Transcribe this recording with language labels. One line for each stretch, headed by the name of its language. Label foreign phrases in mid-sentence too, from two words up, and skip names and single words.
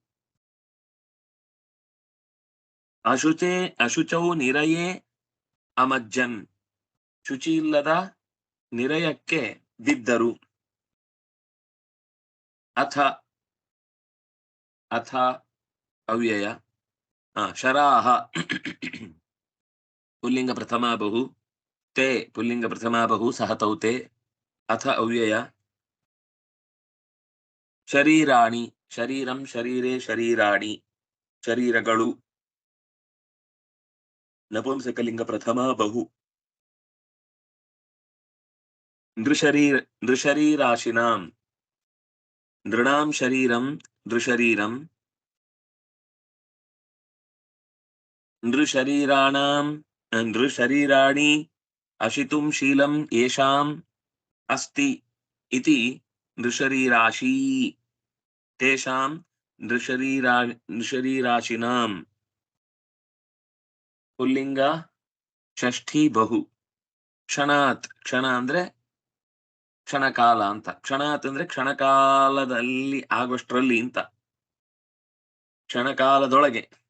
Sanskrit: ಅಶುಚೌ ನಿರಯೇ ಅಮಜ್ಜನ್,
Kannada: ಶುಚಿ ಇಲ್ಲದ ನಿರಯಕ್ಕೆ ಬಿದ್ದರು.
Sanskrit: ಅಥ ಅಥ ಅವ್ಯಯ ಶರಾಹ ಪುಲ್ಲಿಂಗ ಪ್ರಥಮಾ ಬಹು, ತೇ ಪುಲ್ಲಿಂಗ ಪ್ರಥಮಾ ಬಹು ಸಹತೌ ತೇ. ಅಥ ಅವ್ಯಯ ಶರೀರಾಣಿ ಶರೀರಂ ಶರೀರೇ ಶರೀರಾಣಿ ಶರೀರಗಳು. ನಪುಂಸಕಲಿಂಗ ಪ್ರಥಮಾ ಬಹು ನೃಶರೀರಾಶಿನಾಂ ನೃಣಾಂ ಶರೀರಂ ನೃಶರೀರಂ ನೃಶರೀರಾಣಾಂ ನೃಶರೀರಾಣಿ ಅಶಿತುಂ ಶೀಲಂ ಯೇಷಾಂ ಅಸ್ತಿ ಇತಿ ನೃಶರೀರಾಶಿ ತೇಷಾಂ ನೃಶರೀರಾಶಿನಾಂ. ಪುಲ್ಲಿಂಗ ಷಷ್ಠಿ ಬಹು.
Kannada: ಕ್ಷಣಾತ್, ಕ್ಷಣ ಅಂದ್ರೆ ಕ್ಷಣಕಾಲ ಅಂತ, ಕ್ಷಣಾತ್ ಅಂದ್ರೆ ಕ್ಷಣಕಾಲದಲ್ಲಿ ಆಗುವಷ್ಟರಲ್ಲಿ ಅಂತ, ಕ್ಷಣಕಾಲದೊಳಗೆ.